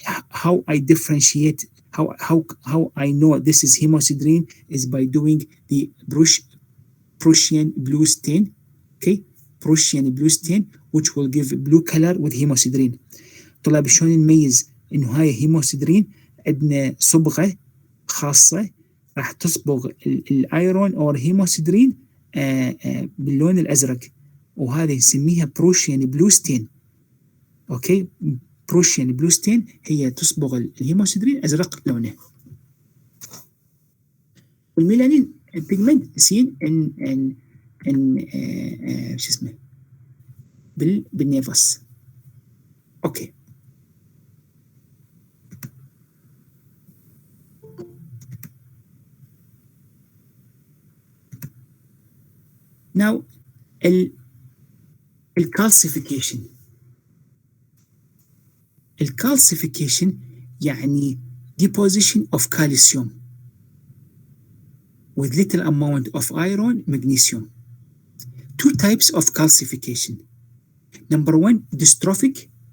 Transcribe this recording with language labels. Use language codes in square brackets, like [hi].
[en] How I differentiate, how I know this is hemosiderin is by doing the Prussian blue stain. Okay, Prussian blue stain which will give blue color with hemosiderin. [ar] طلاب شلون نميز انه هاي هيموسيدرين؟ عندنا صبغه خاصه راح تصبغ الايرون او الهيموسيدرين باللون الازرق، وهذه نسميها بروشيان بلو ستين. اوكي، بروشيان بلو ستين هي تصبغ الهيموسيدرين ازرق لونه. والميلانين بيجمنت سين ان شو اسمه بالنيفس. اوكي، now الكالسيفيكيشن. [en] الكالسيفيكيشن يعني deposition of calcium with little amount of iron, magnesium. Two types of calcification. Number 1, dystrophic.